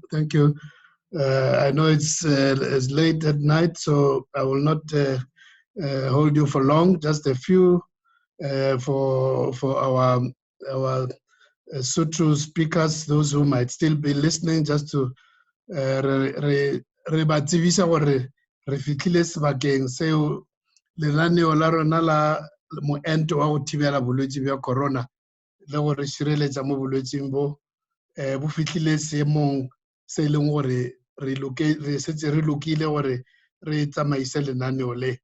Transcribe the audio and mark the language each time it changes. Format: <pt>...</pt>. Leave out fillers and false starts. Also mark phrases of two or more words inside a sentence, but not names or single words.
<en>I know it's late at night, so I will not hold you for long. Just a few for our Sotho speakers, those who might still be listening, just to</en> <nso>re ba tsebisa gore re fitlhile sebakeng seo lenaneo la rona la moento wa go thibela bolwetse bja corona le gore šireletša mo bolwetseng bo fitlhile seemong se e leng gore re setse re lokile gore re tsamaise lenaneo le.</nso>